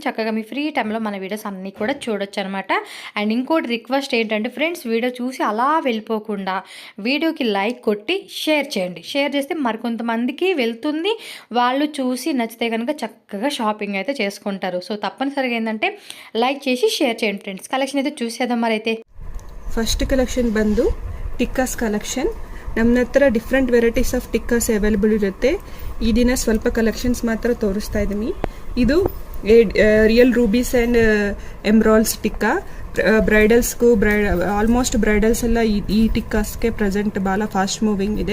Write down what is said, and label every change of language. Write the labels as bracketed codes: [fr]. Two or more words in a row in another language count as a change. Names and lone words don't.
[te] చక్కగా మీ [en] free time [te] మన వీడియోస్ అన్నీ కూడా చూడొచ్చు అనమాట. అండ్ ఇంకోటి రిక్వెస్ట్ ఏంటంటే ఫ్రెండ్స్, వీడియో చూసి అలా వెళ్ళిపోకుండా వీడియోకి లైక్ కొట్టి షేర్ చేయండి. షేర్ చేస్తే మరికొంతమందికి వెళ్తుంది, వాళ్ళు చూసి నచ్చితే కనుక చక్కగా షాపింగ్ అయితే చేసుకుంటారు. సో తప్పనిసరిగా ఏంటంటే ಲೈಕ್ చేసి షేర్ చేయండి ಫ್ರೆಂಡ್ಸ್. ಕಲೆಕ್ಷನ್ అయితే చూసేద్దాం మరైతే. [en] first collection [kn] ಬಂದು [en] tikkas collection. [kn] ನಮ್ಮ ಹತ್ರ [en] different varieties of tikkas available [kn] ಇರುತ್ತೆ. ಈ ದಿನ ಸ್ವಲ್ಪ ಕಲೆಕ್ಷನ್ಸ್ ಮಾತ್ರ ತೋರಿಸ್ತಾ ಇದ್ದೀನಿ. ಇದು [en] real rubies and emeralds tikka. [kn] ಬ್ರೈಡಲ್ಸ್ಗೂ [en] almost bridals [kn] ಎಲ್ಲ ಈ ಟಿಕ್ಕಾಸ್ಗೆ ಪ್ರೆಸೆಂಟ್ ಭಾಳ [en] fast moving [kn] ಇದೆ.